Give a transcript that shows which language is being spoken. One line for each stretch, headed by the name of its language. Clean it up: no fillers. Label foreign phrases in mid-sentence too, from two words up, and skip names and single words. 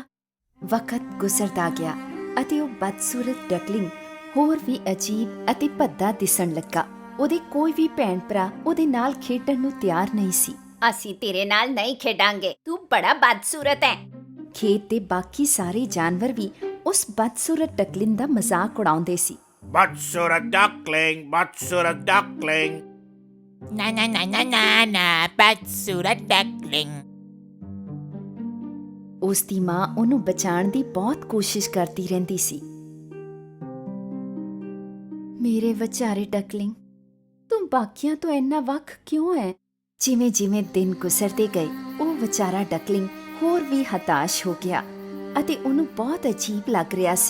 Punjabi: ਵਕਤ ਗੁਜ਼ਰਦਾ ਗਿਆ ਅਤੇ ਉਹ ਬਦਸੂਰਤ ਡਕਲਿੰਗ ਹੋਰ ਵੀ ਅਜੀਬ ਅਤੇ ਭੱਦਾ ਦਿਸਣ ਲੱਗਾ। ਉਹਦੇ ਕੋਈ ਵੀ ਭੈਣ ਭਰਾ ਉਹਦੇ ਨਾਲ ਖੇਡਣ ਨੂੰ ਤਿਆਰ ਨਹੀਂ ਸੀ। ਅਸੀਂ ਤੇਰੇ ਨਾਲ ਨਹੀਂ ਖੇਡਾਂਗੇ। ਤੂੰ ਬੜਾ ਬਦਸੂਰਤ ਹੈ। ਖੇਤ ਦੇ ਬਾਕੀ ਸਾਰੇ ਜਾਨਵਰ ਵੀ ਉਸ ਬਦਸੂਰਤ ਡਕਲਿੰਗ ਦਾ ਮਜ਼ਾਕ ਉਡਾਉਂਦੇ ਸੀ। Butsurat duckling, butsurat duckling. Na na na na na na, butsurat duckling. ਉਸ ਦੀ ਮਾਂ ਉਹਨੂੰ ਬਚਾਉਣ ਦੀ ਬਹੁਤ ਕੋਸ਼ਿਸ਼ ਕਰਦੀ ਰਹਿੰਦੀ ਸੀ। ਮੇਰੇ ਵਿਚਾਰੇ ਡਕਲਿੰਗ, ਤੂੰ ਬਾਕੀਆਂ ਤੋਂ ਇੰਨਾ ਵੱਖ ਕਿਉਂ ਹੈ? ਜਿਵੇਂ ਜਿਵੇਂ ਦਿਨ ਗੁਜ਼ਰਦੇ ਗਏ ਉਹ ਵਿਚਾਰਾ ਡਕਲਿੰਗ ਹੋਰ ਵੀ ਹਤਾਸ਼ ਹੋ ਗਿਆ ਅਤੇ ਉਹਨੂੰ ਬਹੁਤ ਅਜੀਬ ਲੱਗ ਰਿਹਾ ਸੀ।